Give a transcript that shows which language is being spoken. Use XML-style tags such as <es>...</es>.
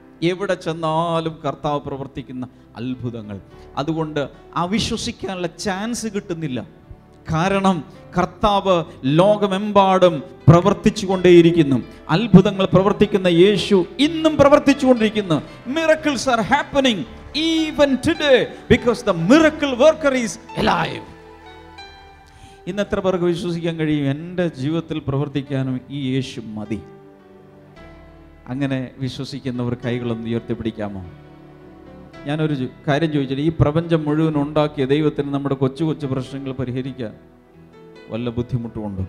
<ml>എവിടെ ചെന്നാലും കർത്താവ് പ്രവർത്തിക്കുന്ന അത്ഭുതങ്ങൾ. അതുകൊണ്ട് അവിശ്വസിക്കാനുള്ള ചാൻസ് കിട്ടുന്നില്ല. കാരണം കർത്താവ് ലോകമെമ്പാടും പ്രവർത്തിച്ചു കൊണ്ടേയിരിക്കുന്നു. അത്ഭുതങ്ങൾ പ്രവർത്തിക്കുന്ന യേശു ഇന്നും പ്രവർത്തിച്ചു കൊണ്ടിരിക്കുന്നു.</ml> <en>Miracles are happening even today because the miracle worker is alive.</en> <ml>ഇന്ന് എത്ര പേർക്ക് വിശ്വസിക്കാൻ കഴിയും, എൻ്റെ ജീവിതത്തിൽ പ്രവർത്തിക്കാനും ഈ യേശു മതി? അങ്ങനെ വിശ്വസിക്കുന്നവർ കൈകളൊന്ന് ഉയർത്തിപ്പിടിക്കാമോ? ഞാനൊരു കാര്യം ചോദിച്ചിട്ട്, ഈ പ്രപഞ്ചം മുഴുവൻ ഉണ്ടാക്കിയ ദൈവത്തിന് നമ്മുടെ കൊച്ചു കൊച്ചു പ്രശ്നങ്ങൾ പരിഹരിക്കാൻ വല്ല ബുദ്ധിമുട്ടുമുണ്ടോ?</ml>